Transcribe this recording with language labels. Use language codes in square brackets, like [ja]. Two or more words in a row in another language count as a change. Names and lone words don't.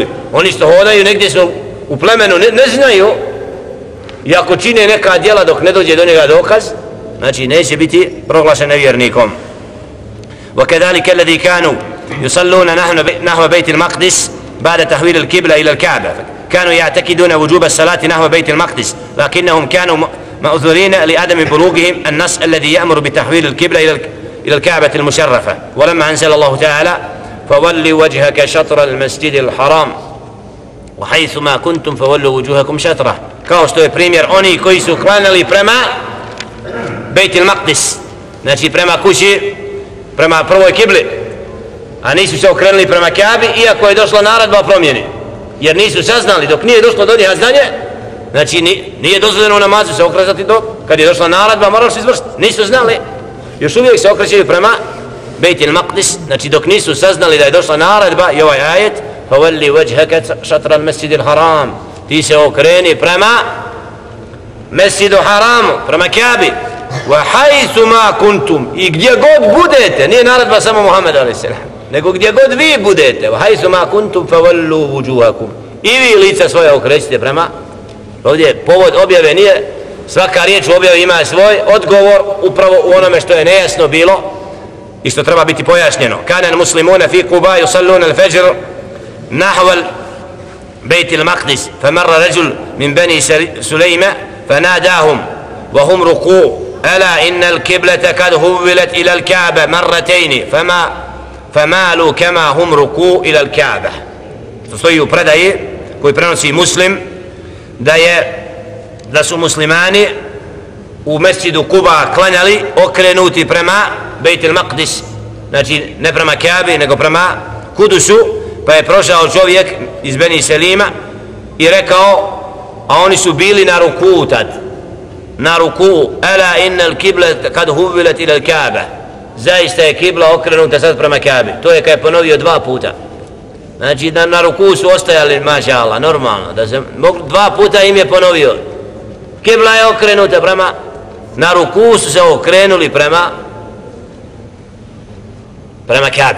[bs] Oni što hodaju negdje su u plemenu ne znaju i ako čine neka djela dok ne dođe do njega dokaz, znači neće biti proglašen nevjernikom. [ar] وكذلك الذي كانوا يصلون نحو بيت المقدس بعد تحويل القبلة إلى الكعبة كانوا يعتقدون وجوب الصلاة نحو بيت المقدس لكنهم كانوا مأذورين لعدم بلوغهم النص الذي يأمر بتحويل القبلة إلى الكعبة المشرفة ولما أنزل الله تعالى فول وجهك شطر المسجد الحرام وحيثما كنتم فولوا وجوهكم شطره [bs] kao što je primjer oni koji su klanjali prema Bejtil Maqdis, znači prema kući, prema prvoj kibli, a nisu se okrenuli prema Kaabi iako je došla naredba o promjeni, jer nisu saznali dok nije došlo do njih znanje, znači nije dozvoljeno u namazu se okretati dok kad je došla naredba moraš izvršiti, nisu znali, još uvijek se okrećaju prema Bejtil Maqdis, znači dok nisu saznali da je došla naredba i ovaj ajet [ar] فولي وجهك شطر المسجد الحرام [bs] ti se okreni prema Mesjidu Haramu, prema Kaabi [ar] وحيث ما كنتم [bs] i gdje god budete, nije naredba samo Muhammed a.s. nego gdje god vi budete [ar] وحيث ما كنتم فولوا وجوهكم [bs] i vi lica svoje okrećite prema. Ovdje povod objave nije, svaka riječ u objavi ima svoj odgovor upravo u onome što je nejasno bilo i što treba biti pojašnjeno. [ar] كان مسلمون في قباء يصلون الفجر نحو بيت المقدس فمر رجل من بني سليمة فناداهم وهم ركوع ألا إن القبلة قد هولت إلى الكعبة مرتين فمالوا كما هم ركوع إلى الكعبة. [bs] Stoji u predaji koji prenosi Muslim da su muslimani u mesjidu Kuba klanjali okrenuti prema Bejtil Maqdis, znači ne prema Kaabi nego prema Kudusu. Pa je prošao čovjek iz Beni Selima i rekao, a oni su bili na ruku tad, na ruku, [ar] ألا إن القبلة قد حولت إلى الكعبة, [bs] zaista je kibla okrenuta sad prema Kaabi. To je kad je ponovio 2 puta. Znači da na ruku su ostajali, [ar] ما شاء الله, [bs] normalno, da se 2 puta im je ponovio. Kibla je okrenuta prema, na ruku su se okrenuli prema Kaabi.